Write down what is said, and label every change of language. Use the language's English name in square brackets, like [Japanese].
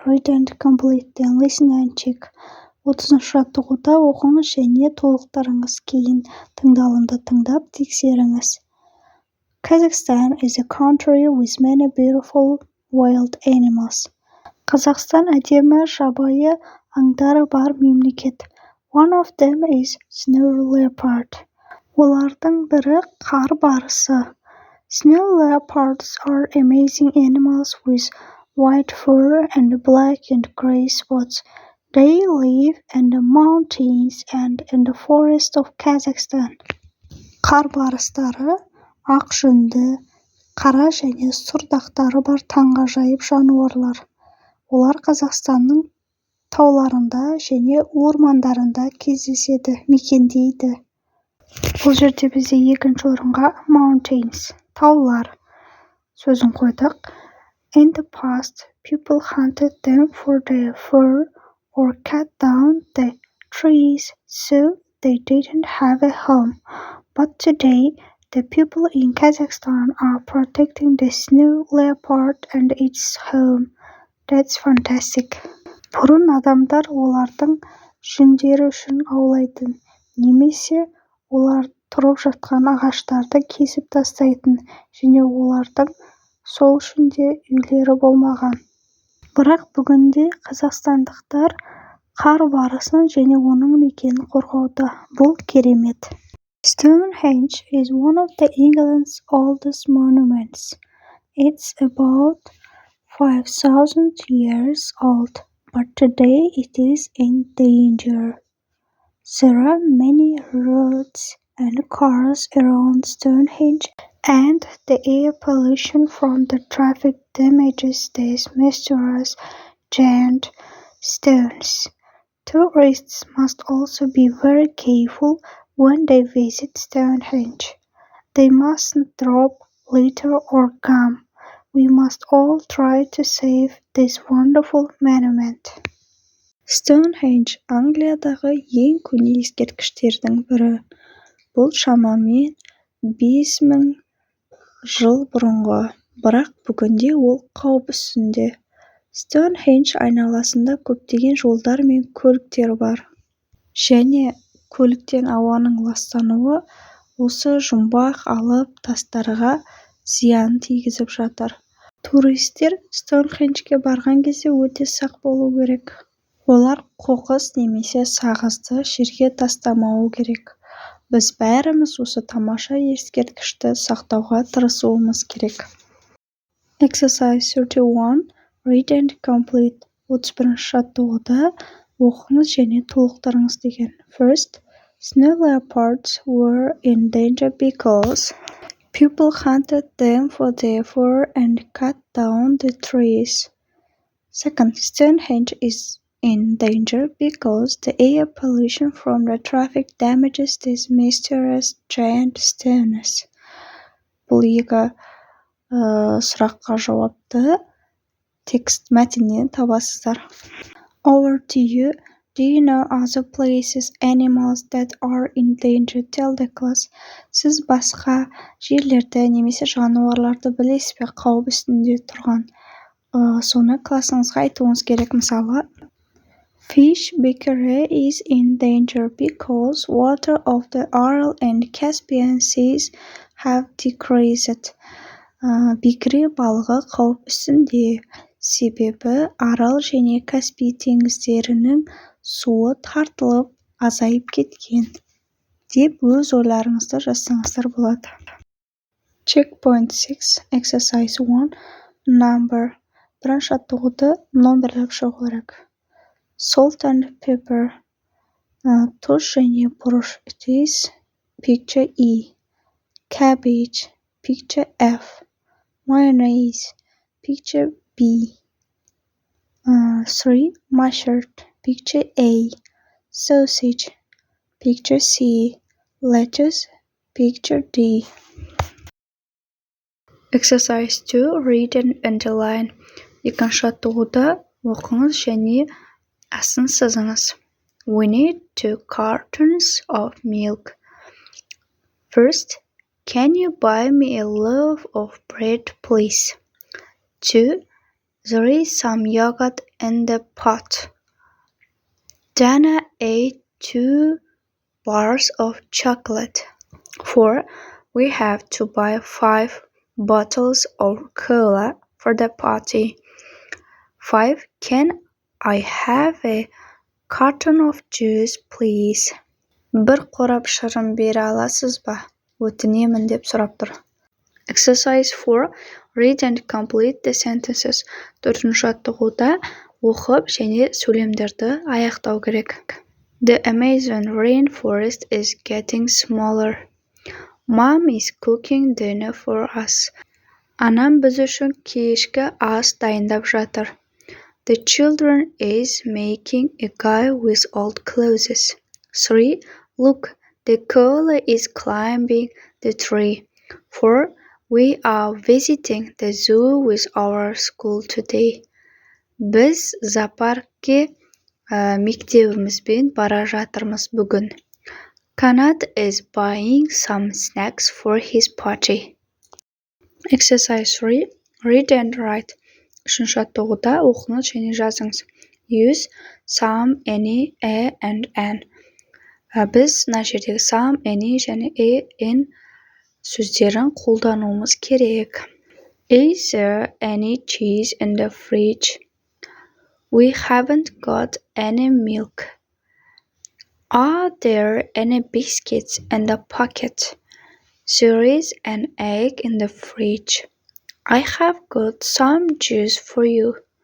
[English] Read and complete, then listen and check. [Kazakh] 30-шы жаттығуда оқыңыз және толықтырыңыз, кейін тыңдалымды тыңдап тексеріңіз. [English] Kazakhstan is a country with many beautiful wild animals. [Kazakh] Қазақстан әдемі жабайы аңдары бар мемлекет. [English] One of them is snow leopard. [Kazakh] Олардың бірі қар барысы. [English] Snow leopards are amazing animals with white fur and black and gray spots. They live in the mountains and in the forest of Kazakhstan. [Kazakh] Қар барыстары ақ жүнді, қара және сұр дақтары бар таңғажайып жануарлар. Олар Қазақстанның тауларында және ормандарында кездеседі, мекендейді. Бұл жерде бізде екінші орынға [English] mountains, [Kazakh] таулар сөзін қойдық. [English] In the past, people hunted them for their fur or cut down the trees so they didn't have a home. But today, the people in Kazakhstan are protecting the snow leopard and its home. That's fantastic. [Kazakh] Бұрын адамдар олардың жүндері үшін аулайтын, немесе олар тұрып жатқан ағаштарды кесіп тастайтын, және олардың сол үшін де үйлері болмаған. Бірақ бүгінде қазақстандықтар қар барысын және оның мекенін қорғауда. Бұл керемет. [English] Stonehenge is one of the England's oldest monuments. It's about 5,000 years old, but today it is in danger. There are many roads and cars around Stonehenge, and the air pollution from the traffic damages these mysterious giant stones. Tourists must also be very careful when they visit Stonehenge. They mustn't drop litter or gum. We must all try to save this wonderful monument. [Kazakh] Stonehenge Англиядағы ең көне ескерткіштердің бірі. Бұл шамамен 5000 жыл бұрынғы, бірақ бүгінде ол қауіп үстінде. Stonehenge айналасында көптеген жолдар мен көліктер бар. Және көліктен ауаның ластануы осы жұмбақ алып тастарға зиян тигізіп жатыр. Туристер Stonehenge-ге барған кезде өте сақ болу керек. Олар қоқыс немесе сағызды жерге тастамауы керек. Біз бәріміз осы тамаша ескерткішті сақтауға тырысуымыз керек. [English] Exercise 31. Read and complete. [Kazakh] 31-шы жаттығуда оқыңыз және толықтырыңыз деген. [English] First, snow leopards were in danger because people hunted them for their fur and cut down the trees. Second, Stonehenge is in danger because the air pollution from the traffic damages these mysterious giant stones. [Kazakh] Бұл екі сұраққа жауапты текст мәтіннен табасыздар. [English] Over to you. Do you know other places, animals that are in danger? Tell the class. [Kazakh] Сіз басқа жерлерді немесе жануарларды білесіз бе, қауіп үстінде тұрған? Соны классыңызға айтуыңыз керек. Мысалы, [English] fish becquerel is in danger because water of the Aral and Caspian seas have decreased. [Kazakh] Бекіре балығы қауіп үстінде, себебі Арал және Каспий теңіздерінің суы тартылып азайып кеткен, деп өз ойларыңызды жазсаңыздар болады. [English] Checkpoint 6, Exercise 1, Number. [Kazakh] Бірінші жаттығуды номерлеп шығу керек. [English] Salt and pepper, [Kazakh] тұз және бұрыш. [English] It is picture E. Cabbage, picture F. Mayonnaise, picture B. 3. Mustard, picture A. Sausage, picture C. Lettuce, picture D. Exercise 2. Read and underline. [Kazakh] Екінші жаттығуда оқыңыз және асын сызыңыз. [English] We need 2 cartons of milk. First, can you buy me a loaf of bread, please? 2. There is some yogurt in the pot. Dana ate 2 bars of chocolate. 4. We have to buy 5 bottles of cola for the party. 5. Can I have a carton of juice, please? [Kazakh] Bir қорап шырын бере аласыз ба? Өтінемін деп сұрап тұр. [English] Exercise 4. Read and complete the sentences. [Kazakh] 4-ші жаттығуда оқып және сөйлемдерді аяқтау керек. [English] The Amazon rainforest is getting smaller. Mom is cooking dinner for us. [Kazakh] Анам біз үшін кешкі ас дайындап жатыр. [English] The children is making a guy with old clothes. 3. Look, the koala is climbing the tree. 4. We are visiting the zoo with our school today. [Kazakh] Біз зоопаркке мектебімізбен бара жатырмыз бүгін. [English] Kanat is buying some snacks for his party. Exercise 3. Read and write. [Kazakh] 3-ші жаттығуда оқыңыз және жазыңыз. [English] Use some, any, a and an. [Kazakh] Біз мына жердегі some, any және a, n сөздерін қолдануымыз керек. [English] Is there any cheese in the fridge? We haven't got any milk. Are there any biscuits in the pocket? There is an egg in the fridge. I have got some juice for you.